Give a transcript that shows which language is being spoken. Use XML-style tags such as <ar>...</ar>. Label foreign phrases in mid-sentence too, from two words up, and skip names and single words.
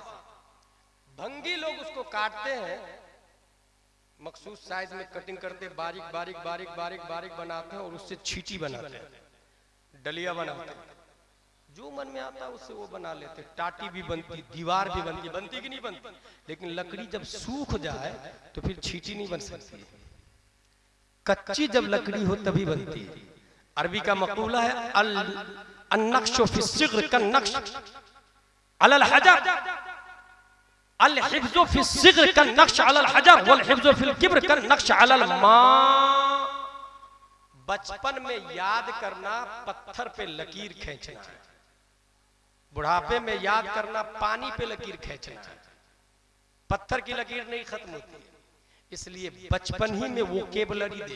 <hi>भंगी लोग उसको काटते हैं, मखसूस साइज में कटिंग करते, बारीक बारीक बारीक बारीक बारीक बनाते हैं और उससे छींटी बनाते हैं, डलिया बनाते हैं, जो मन में आता है उससे वो बना लेते। टाटी भी बनती, दीवार भी बनती, बनती कि नहीं बनती? लेकिन लकड़ी जब सूख जाए तो फिर छींटी नहीं बन सकती, कच्ची जब लकड़ी हो तभी बनती है। अरबी का मकूला है</hi> <ar>النقش في الصغر كالنقش على الحجر، الحفظ في الصغر كالنقش على الحجر والحفظ في الكبر كالنقش على الماء.</ar> <hi>बचपन में याद करना पत्थर पे लकीर खींचना है, बुढ़ापे में याद करना पानी पे लकीर खींचना है। पत्थर की लकीर नहीं खत्म होती है, इसलिए बचपन ही में वो केबलरी दे।</hi>